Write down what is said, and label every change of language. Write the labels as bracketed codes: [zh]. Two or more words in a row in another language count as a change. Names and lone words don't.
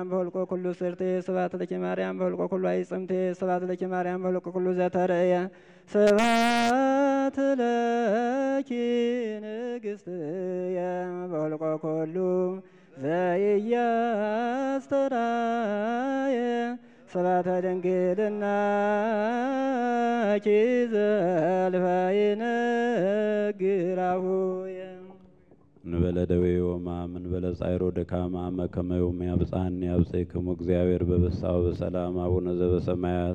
[gez] በሁልቆ ኩሉ ስርቴ ስብሐት ለኪ ማርያም በሁልቆ ኩሉ አይጽምቴ ስብሐት ለኪ ማርያም በሁልቆ ኩሉ ዘተርእየ ስብሐት ለኪ ንግሥትየ በሁልቆ ኩሉ ዘኢያስተርአየ ስብሐተ ድንግልናኪ ዘልፈይነግራሁየ እንበለ ደዌ ወሕማም እንበለ ጻዕሮ ድካም አመ ከመ ዮም ያብጽሐኒ ያብጽሕክሙ እግዚአብሔር በበሳው በሰላም አቡነ ዘበሰማያት።